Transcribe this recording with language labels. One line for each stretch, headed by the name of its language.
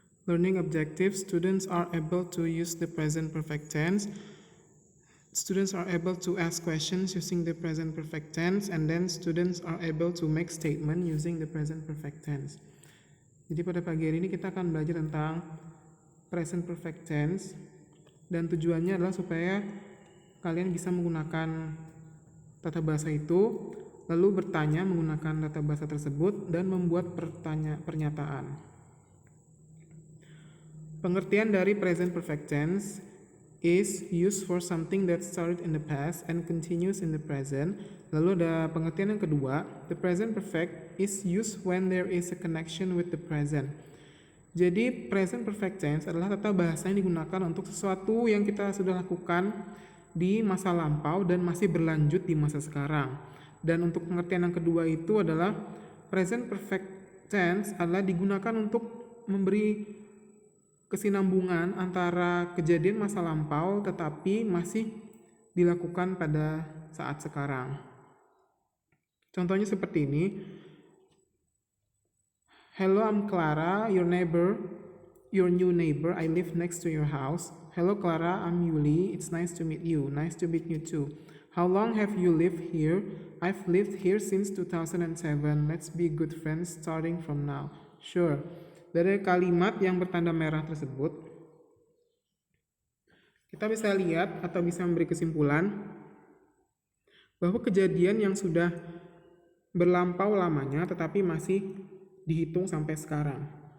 English: Learning objectives: students are able to use the present perfect tense. Students are able to ask questions using the present perfect tense, and then students are able to make statement using the present perfect tense.
Indonesian: Jadi pada pagi hari ini kita akan belajar tentang present perfect tense, dan tujuannya adalah supaya kalian bisa menggunakan tata bahasa itu, lalu bertanya menggunakan tata bahasa tersebut dan membuat pernyataan. Pengertian dari
English: present perfect tense is used for something that started in the past and continues in the present.
Indonesian: Lalu ada pengertian yang kedua,
English: the present perfect is used when there is a connection with the present.
Indonesian: Jadi present perfect tense adalah tata bahasa yang digunakan untuk sesuatu yang kita sudah lakukan di masa lampau dan masih berlanjut di masa sekarang. Dan untuk pengertian yang kedua itu adalah present perfect tense adalah digunakan untuk memberi kesinambungan antara kejadian masa lampau tetapi masih dilakukan pada saat sekarang. Contohnya seperti ini.
English: Hello, I'm Clara, your new neighbor. I live next to your house. Hello Clara, I'm Yuli. It's nice to meet you. Nice to meet you too. How long have you lived here? I've lived here since 2007. Let's be good friends starting from now. Sure.
Indonesian: Dari kalimat yang bertanda merah tersebut, kita bisa lihat atau bisa memberi kesimpulan bahwa kejadian yang sudah berlampau lamanya tetapi masih dihitung sampai sekarang.